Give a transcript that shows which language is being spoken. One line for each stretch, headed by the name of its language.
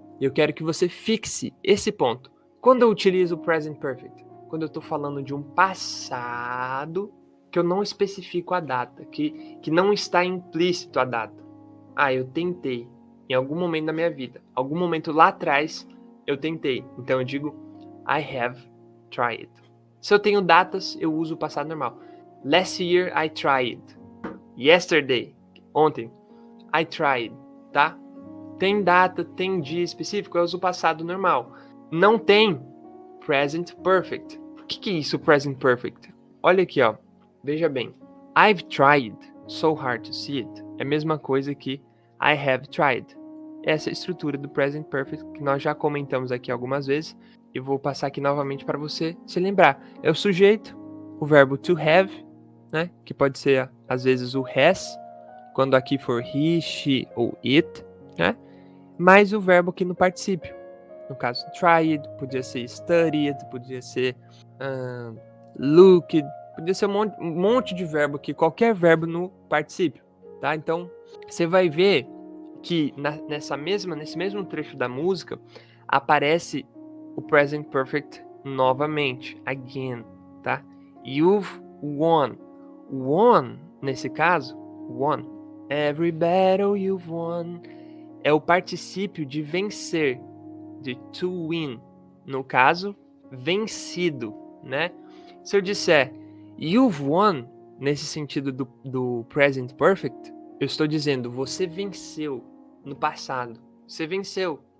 Portuguese: E eu quero que você fixe esse ponto. Quando eu utilizo o present perfect? Quando eu estou falando de um passado que eu não especifico a data, que não está implícito a data. Eu tentei em algum momento da minha vida, algum momento lá atrás eu tentei. Então eu digo
English: I have tried.
Portuguese: Se eu tenho datas, eu uso o passado normal.
English: Last year I tried. Yesterday,
Portuguese: ontem,
English: I tried, tá?
Portuguese: Tem data, tem dia específico, eu uso o passado normal. Não tem present perfect. O que é isso, present perfect? Olha aqui, ó. Veja bem.
English: I've tried so hard to see it.
Portuguese: É a mesma coisa que
English: I have tried.
Portuguese: Essa é a estrutura do present perfect que nós já comentamos aqui algumas vezes. Eu vou passar aqui novamente para você se lembrar. É o sujeito, o verbo to have, né? Que pode ser às vezes o has, quando aqui for he, she ou it, né? Mais o verbo aqui no particípio. No caso, tried, podia ser studied, podia ser looked, podia ser um monte de verbo aqui, qualquer verbo no particípio, tá? Então, você vai ver que nesse mesmo trecho da música aparece o present perfect novamente, again, tá?
English: You've won. Won,
Portuguese: nesse caso,
English: won. Every battle you've won,
Portuguese: é o particípio de vencer, de to win. No caso, vencido, né? Se eu disser
English: you've won,
Portuguese: nesse sentido do present perfect, eu estou dizendo você venceu no passado. Você venceu.